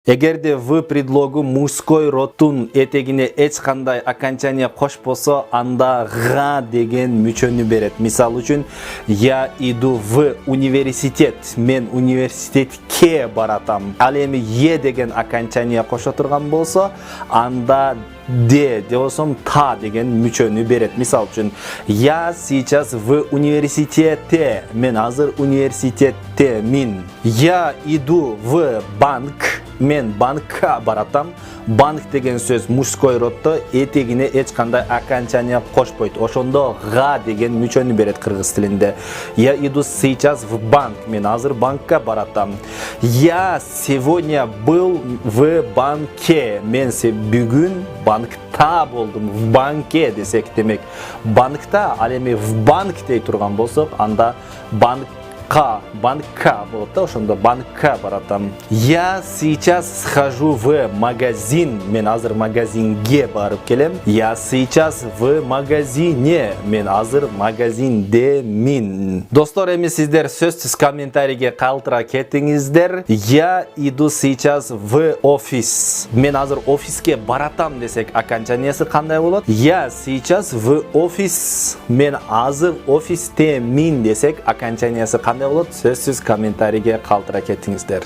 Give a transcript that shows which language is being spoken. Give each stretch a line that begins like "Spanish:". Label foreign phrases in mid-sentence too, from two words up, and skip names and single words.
Kyrgyz: Эгерде
Russian: в предлогу мужской родтун
Kyrgyz: этегине эч кандай окончание кошпосо, анда га деген мүчөнү берет. Мисал үчүн,
Russian: я иду в университет,
Kyrgyz: мен университетке баратам. Ал эми е деген окончание кошо турган болсо, анда де болсом та деген мүчөнү берет. Мисал үчүн,
Russian: я сейчас в университете,
Kyrgyz: мен азыр университетте мин.
Russian: Я иду в банк,
Kyrgyz: мен банкка баратам. Банк деген сөз
Russian: мужской родто,
Kyrgyz: этегине эч кандай окончание кошпойт. Ошондо га деген мүчөнү берет кыргыз тилинде. Я иду сейчас в банк, мен азыр банкка баратам.
Russian: Я сегодня был в банке,
Kyrgyz: мен бүгүн банкта болдум.
Russian: В банке
Kyrgyz: десек демек банкта, ал эми
Russian: в банк
Kyrgyz: дей турган болсок, анда банкка болот да, ошондо банкка баратам.
Russian: Я сейчас схожу в магазин,
Kyrgyz: мен азыр магазинге барып келем.
Russian: Я сейчас в магазине,
Kyrgyz: мен азыр магазинде мин. Достор, эми сиздер сөзсүз комментарийге калтыра кетиңиздер.
Russian: Я иду сейчас в офис,
Kyrgyz: мен азыр офиске баратам десек окончаниясы кандай болот?
Russian: Я сейчас в офис,
Kyrgyz: мен азыр офисте мин десек окончаниясы кандай болот? Сөзсүз комментарийге калтыра кетиңиздер.